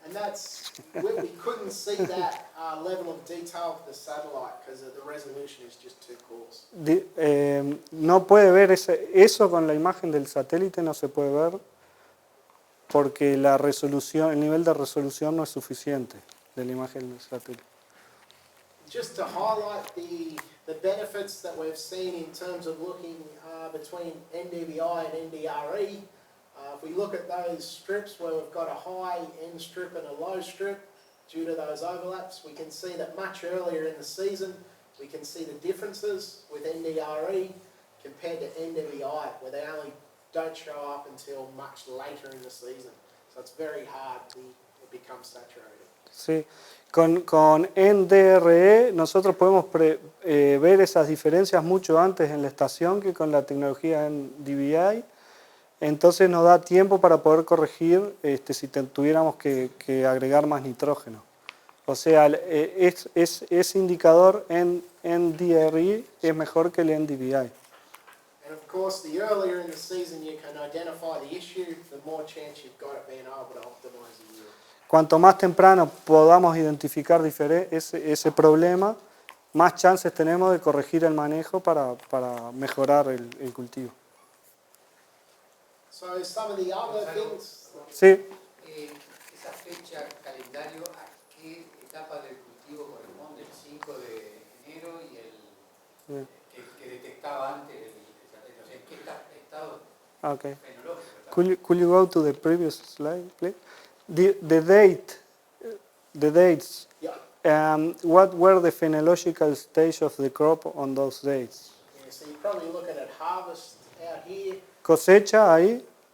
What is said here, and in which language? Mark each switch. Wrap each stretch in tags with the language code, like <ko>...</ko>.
<en>And that's, we couldn't see that level of detail with the satellite because the resolution is just too coarse.</en> <es>No puede ver eso con la imagen del satélite, no se puede ver porque la resolución, el nivel de resolución no es suficiente de la imagen del satélite.</es> <en>Just to highlight the benefits that we've seen in terms of looking between NDVI and NDRE, if we look at those strips where we've got a high end strip and a low strip, due to those overlaps, we can see that much earlier in the season, we can see the differences with NDRE compared to NDVI, where they only don't show up until much later in the season. So it's very hard, it becomes saturated.</en> <es>Sí. Con NDRE nosotros podemos ver esas diferencias mucho antes en la estación que con la tecnología NDVI. Entonces nos da tiempo para poder corregir si tuviéramos que agregar más nitrógeno. O sea, ese indicador en NDRE es mejor que el NDVI.</es> <en>And of course, the earlier in the season you can identify the issue, the more chance you've got of being able to optimize the yield.</en> <es>Cuanto más temprano podamos identificar ese problema, más chances tenemos de corregir el manejo para mejorar el cultivo.</es> <en>So some of the other things,</en> <es>Sí. Esa fecha, calendario, ¿a qué etapa del cultivo corresponde? El 5 de enero y el que detectaba antes el satélite. O sea, ¿en qué estado</es> <en>Okay.</en> <es>fenológico?</es> <en>Could you go to the previous slide, please? The dates. yeah, What were the phenological stage of the crop on those dates? yeah, so you're probably looking at harvest out here.</en> <es>Cosecha ahí.</es>